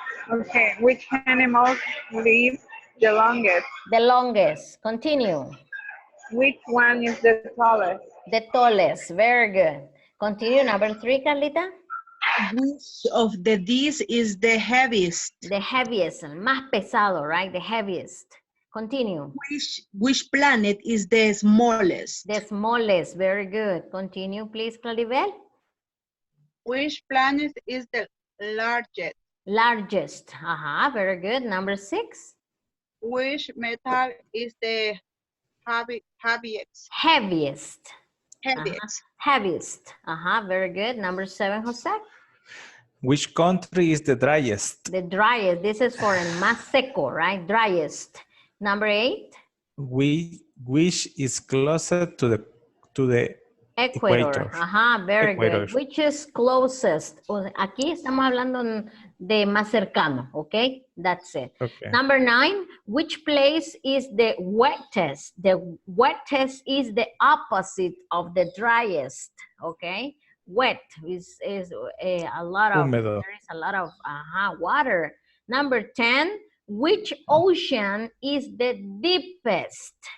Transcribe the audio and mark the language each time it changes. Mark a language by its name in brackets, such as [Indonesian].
[English] Okay, which animals live the longest? The longest. Continue. Which one is the tallest? The tallest. Very good. Continue. Number 3, Carlita. Which of these is the heaviest? The heaviest. [Spanish] El más pesado, right? [English] The heaviest. Continue. Which planet is the smallest? The smallest. Very good. Continue, please, Claribel. Which planet is the largest? Largest. Very good. Number 6. Which metal is the heaviest? Heaviest. Heaviest. Heaviest. Very good. Number 7, Jose. Which country is the driest? The driest. This is for [Spanish] el más seco, [English] right? Driest. Number 8. Which is closer to the [Spanish] Ecuador. [English] equator? Very Equator. good. Which is closest? [Spanish] Aquí estamos hablando de más cercano, okay? [English] That's it. Okay. Number 9, which place is the wettest? The wettest is the opposite of the driest, okay? Wet is a lot of, [Spanish] Húmedo. [English] there is a lot of water. Number 10, which ocean is the deepest?